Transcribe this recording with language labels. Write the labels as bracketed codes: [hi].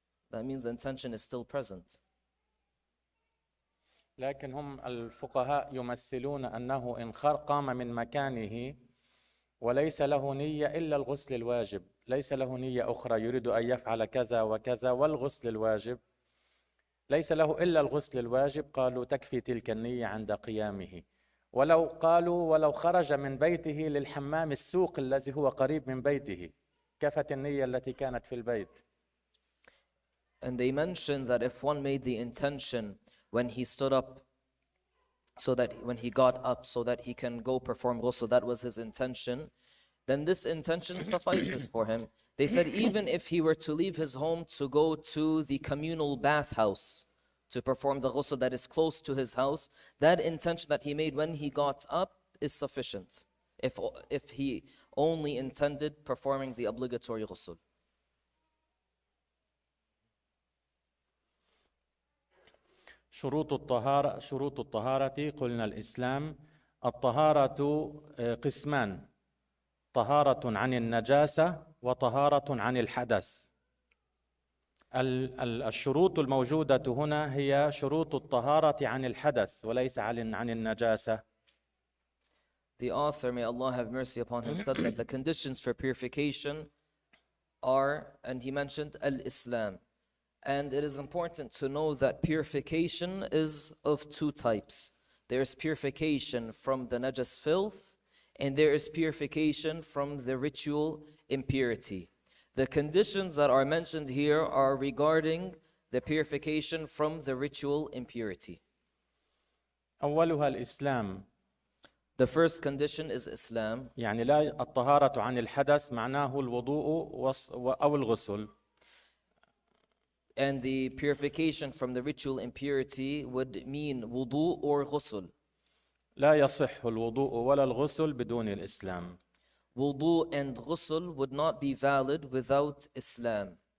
[en] That means the intention is still present. [ar] لكن هم الفقهاء يمثلون أنه إن قام من مكانه وليس له نية إلا الغسل الواجب، ليس له نية أخرى يريد أن يفعل كذا وكذا والغسل الواجب، ليس له إلا الغسل الواجب، قالوا تكفي تلك النية عند قيامه. ولو خرج من بيته للحمام السوق الذي هو قريب من بيته كفت النية التي كانت في البيت. [en] And they mentioned that if one made the intention when he stood up, so that when he got up so that he can go perform ghusl, that was his intention, then this intention suffices for him. They said even if he were to leave his home to go to the communal bathhouse to perform the ghusl that is close to his house, that intention that he made when he got up is sufficient if he only intended performing the obligatory ghusl. [ar] شروط الطهارة قلنا الإسلام. الطهارة قسمان: طهارة عن النجاسة وطهارة عن الحدث. الشروط الموجودة هنا هي شروط الطهارة عن الحدث وليس عن النجاسة. [en] The author, may Allah have mercy upon him, said that the conditions for purification are, and he mentioned al-Islam. And it is important to know that purification is of two types. There is purification from the najas filth, and there is purification from the ritual impurity. The conditions that are mentioned here are regarding the purification from the ritual impurity. [ar] أولها الإسلام. [en] The first condition is Islam. [ar] يعني لا الطهارة عن الحدث معناه الوضوء أو الغسل. [en] And the purification from the ritual impurity would mean wudu or ghusl. [ar] لا يصح الوضوء ولا الغسل بدون الإسلام. [en] Wudu and ghusl would not be valid without Islam.